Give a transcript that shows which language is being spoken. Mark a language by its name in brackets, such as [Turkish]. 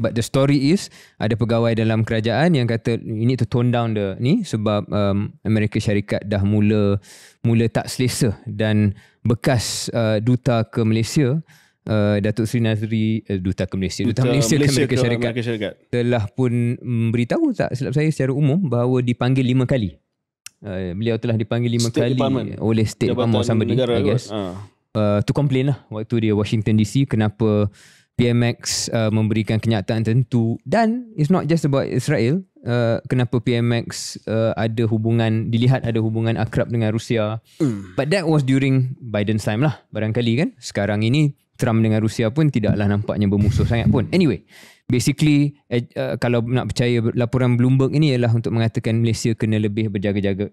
[English] But the story is, [Malay] ada pegawai dalam kerajaan yang kata [English] you need to tone down [Malay] ni sebab Amerika Syarikat dah mula tak selesa, dan bekas duta ke Malaysia, Datuk Seri Nazri, Duta Malaysia ke Amerika Syarikat telah pun beritahu, tak silap saya, secara umum bahawa dipanggil 5 kali. Beliau telah dipanggil 5 kali oleh State Department [English] somebody, I guess. To complain [Malay] lah waktu dia Washington DC kenapa PMX memberikan kenyataan tertentu. [English] Dan it's not just about Israel. [Malay] Kenapa PMX dilihat ada hubungan akrab dengan Rusia. [English] But that was during Biden's time lah [Malay] barangkali kan. Sekarang ini Trump dengan Rusia pun tidaklah nampaknya bermusuh sangat pun. Anyway, basically kalau nak percaya laporan Bloomberg ini ialah untuk mengatakan Malaysia kena lebih berjaga-jaga.